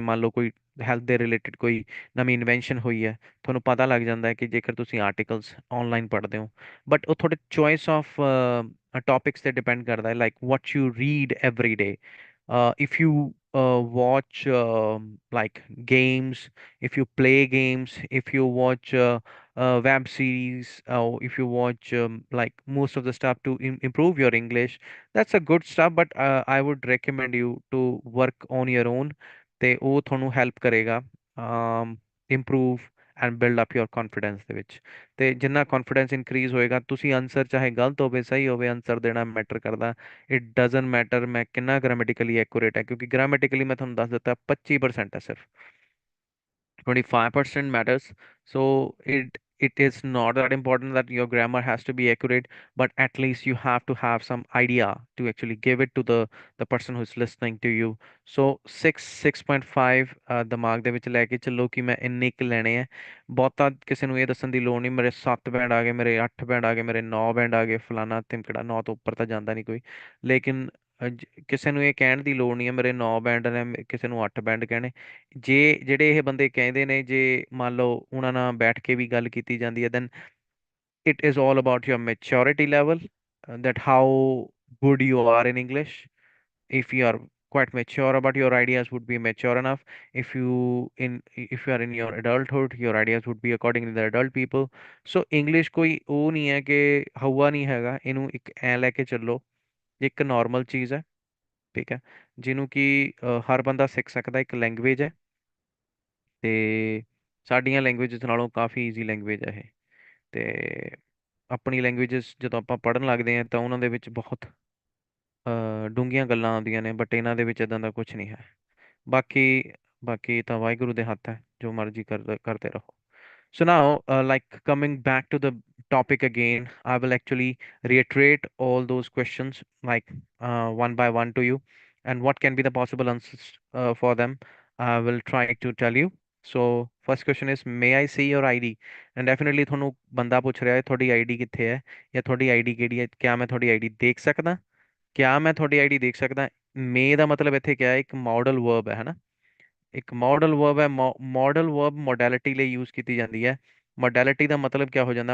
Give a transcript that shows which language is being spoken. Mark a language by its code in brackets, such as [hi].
[pa] ਮੰਨ ਲਓ ਕੋਈ ਹੈਲਥ ਦੇ ਰਿਲੇਟਡ ਕੋਈ ਨਵੀਂ ਇਨਵੈਂਸ਼ਨ ਹੋਈ ਹੈ, ਤੁਹਾਨੂੰ ਪਤਾ ਲੱਗ ਜਾਂਦਾ ਹੈ ਕਿ ਜੇਕਰ ਤੁਸੀਂ ਆਰਟੀਕਲਸ ਆਨਲਾਈਨ ਪੜ੍ਹਦੇ ਹੋ। [en] But ਉਹ ਤੁਹਾਡੇ choice of topics ਤੇ ਡਿਪੈਂਡ ਕਰਦਾ ਹੈ, like what you read every day. If you watch like games, if you play games, if you watch web series, or if you watch like most of the stuff to improve your English, that's a good stuff. But I would recommend you to work on your own, [pa] ਤੇ ਉਹ ਤੁਹਾਨੂੰ help ਕਰੇਗਾ [en] Improve and build up your confidence ਦੇ ਵਿੱਚ। [pa] ਤੇ ਜਿੰਨਾ confidence increase ਹੋਏਗਾ, ਤੁਸੀਂ ਆਨਸਰ ਚਾਹੇ ਗਲਤ ਹੋਵੇ ਸਹੀ ਹੋਵੇ, ਆਨਸਰ ਦੇਣਾ ਮੈਟਰ ਕਰਦਾ। [en] it doesn't matter [pa] ਮੈਂ ਕਿੰਨਾ ਗ੍ਰਾਮੈਟਿਕਲੀ ਐਕੂਰੇਟ ਹੈ, ਕਿਉਂਕਿ ਗ੍ਰਾਮੈਟਿਕਲੀ ਮੈਂ ਤੁਹਾਨੂੰ ਦੱਸ ਦਿੱਤਾ 25% ਹੈ ਸਿਰਫ, [en] 25% matters. So it is not that important that your grammar has to be accurate, but at least you have to have some idea to actually give it to the person who's listening to you. [pa] So 6.5 ਦਿਮਾਗ ਦੇ ਵਿੱਚ ਲੈ ਕੇ ਚੱਲੋ ਕਿ ਮੈਂ ਇੰਨੇ ਕੁ ਲੈਣੇ ਆ। ਬਹੁਤਾ ਕਿਸੇ ਨੂੰ ਇਹ ਦੱਸਣ ਦੀ ਲੋੜ ਨਹੀਂ ਮੇਰੇ 7 ਬੈਂਡ ਆ ਗਏ, ਮੇਰੇ 8 ਬੈਂਡ ਆ ਗਏ, ਮੇਰੇ 9 ਬੈਂਡ ਆ ਗਏ, ਫਲਾਨਾ ਤਿਮਕੜਾ। 9 ਤੋਂ ਉੱਪਰ ਤਾਂ ਜਾਂਦਾ ਨਹੀਂ ਕੋਈ। ਲੇਕਿਨ ਕਿਸੇ ਨੂੰ ਇਹ ਕਹਿਣ ਦੀ ਲੋੜ ਨਹੀਂ ਹੈ ਮੇਰੇ 9 ਬੈਂਡ ਨੇ, ਕਿਸੇ ਨੂੰ 8 ਬੈਂਡ ਕਹਿਣੇ। ਜੇ ਜਿਹੜੇ ਇਹ ਬੰਦੇ ਕਹਿੰਦੇ ਨੇ, ਜੇ ਮੰਨ ਲਓ ਉਹਨਾਂ ਨਾਲ ਬੈਠ ਕੇ ਵੀ ਗੱਲ ਕੀਤੀ ਜਾਂਦੀ ਹੈ, [en] then it is all about your maturity level, that how good you are in English. If you are quite mature about your ideas would be mature enough. If you are in your adulthood, your ideas would be according to the adult people. [pa] So English ਕੋਈ ਉਹ ਨਹੀਂ ਹੈ ਕਿ ਹਊਆ ਨਹੀਂ ਹੈਗਾ, ਇਹਨੂੰ ਇੱਕ ਐ ਲੈ ਕੇ ਚੱਲੋ, ਇੱਕ ਨਾਰਮਲ ਚੀਜ਼ ਹੈ, ਠੀਕ ਹੈ, ਜਿਹਨੂੰ ਕਿ ਹਰ ਬੰਦਾ ਸਿੱਖ ਸਕਦਾ, ਇੱਕ ਲੈਂਗੁਏਜ ਹੈ। ਤੇ ਸਾਡੀਆਂ ਲੈਂਗੁਏਜਸ ਨਾਲੋਂ ਕਾਫੀ ਈਜ਼ੀ ਲੈਂਗੁਏਜ ਹੈ ਇਹ। ਤੇ ਆਪਣੀ ਲੈਂਗੁਏਜਸ ਜਦੋਂ ਆਪਾਂ ਪੜ੍ਹਨ ਲੱਗਦੇ ਹਾਂ ਤਾਂ ਉਹਨਾਂ ਦੇ ਵਿੱਚ ਬਹੁਤ ਡੂੰਘੀਆਂ ਗੱਲਾਂ ਆਉਂਦੀਆਂ ਨੇ, ਬਟ ਇਹਨਾਂ ਦੇ ਵਿੱਚ ਇਦਾਂ ਦਾ ਕੁਝ ਨਹੀਂ ਹੈ। ਬਾਕੀ ਬਾਕੀ ਤਾਂ ਵਾਹਿਗੁਰੂ ਦੇ ਹੱਥ ਹੈ, ਜੋ ਮਰਜ਼ੀ ਕਰਦੇ ਰਹੋ। [en] So now, like coming back to the topic again, I will actually reiterate all those questions like one by one to you, and what can be the possible answers for them. I will try to tell you. So first question is, may I see your ID? [pa] And definitely ਤੁਹਾਨੂੰ ਬੰਦਾ ਪੁੱਛ ਰਿਹਾ ਹੈ ਤੁਹਾਡੀ ID ਕਿੱਥੇ ਹੈ, ਜਾਂ ਤੁਹਾਡੀ ਆਈਡੀ ਕਿਹੜੀ ਹੈ, ਕਿਆ ਮੈਂ ਤੁਹਾਡੀ ਆਈਡੀ ਦੇਖ ਸਕਦਾ? ਕਿਆ ਮੈਂ ਤੁਹਾਡੀ ਆਈਡੀ ਦੇਖ ਸਕਦਾ? ਮੇ ਦਾ ਮਤਲਬ ਇੱਥੇ ਕਿਆ ਹੈ? ਇੱਕ ਮਾਡਲ ਵਰਬ ਹੈ ਹਨਾ। ਇੱਕ ਮਾਡਲ ਵਰਬ ਹੈ। ਮਾਡਲ ਵਰਬ ਮੋਡੈਲਿਟੀ ਲਈ ਯੂਜ਼ ਕੀਤੀ ਜਾਂਦੀ ਹੈ। ਮੋਡੈਲਿਟੀ ਦਾ ਮਤਲਬ ਕਿਆ ਹੋ ਜਾਂਦਾ?